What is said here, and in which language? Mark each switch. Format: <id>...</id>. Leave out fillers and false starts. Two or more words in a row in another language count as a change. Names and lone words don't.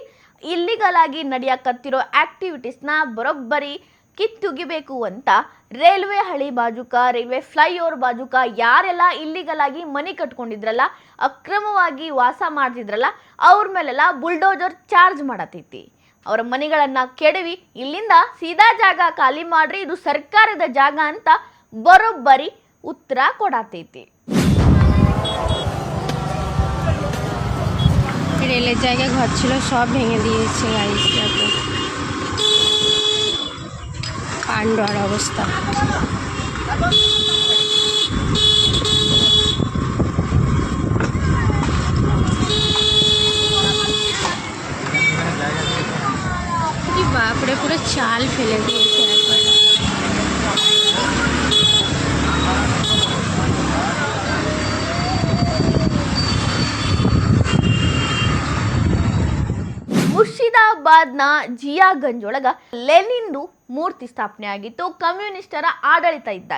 <kn>ಇಲ್ಲಿಗಲ್ ಆಗಿ ನಡೆಯಕತ್ತಿರೋ ಆಕ್ಟಿವಿಟೀಸ್ನ ಬರೋಬ್ಬರಿ ಕಿತ್ತುಗಿಬೇಕು ಅಂತ ರೈಲ್ವೆ ಹಳಿ ಬಾಜುಕ,</kn> <en>railway flyover</en> <kn>ಬಾಜುಕ ಯಾರೆಲ್ಲ ಇಲ್ಲಿಗಲ್ ಆಗಿ ಮನೆ ಕಟ್ಕೊಂಡಿದ್ರಲ್ಲ, ಅಕ್ರಮವಾಗಿ ವಾಸ ಮಾಡ್ತಿದ್ರಲ್ಲ, ಅವ್ರ ಮೇಲೆಲ್ಲ</kn> <en>bulldozer charge</en> <kn>ಮಾಡತೈತಿ. ಅವರ ಮನೆಗಳನ್ನ ಕೆಡವಿ ಇಲ್ಲಿಂದ ಸೀದಾ ಜಾಗ ಖಾಲಿ ಮಾಡ್ರಿ, ಇದು ಸರ್ಕಾರದ ಜಾಗ ಅಂತ ಬರೋಬ್ಬರಿ ಉತ್ತರ ಕೊಡತೈತಿ.</kn> <bn>রেলের জায়গায় ঘর ছিল সব ভেঙে দিয়েছে গাড়িটাকে, কাণ্ডর অবস্থা। কি বাপরে, পুরো চাল ফেলে দিয়েছে একবার।</bn> <kn>ಮುರ್ಷಿದಾಬಾದ್ನ ಜಿಯಾಗಂಜ್ ಒಳಗ ಲೆನಿನ್ದು ಮೂರ್ತಿ ಸ್ಥಾಪನೆ ಆಗಿತ್ತು ಕಮ್ಯುನಿಸ್ಟರ ಆಡಳಿತ ಇದ್ದಾಗ.</kn>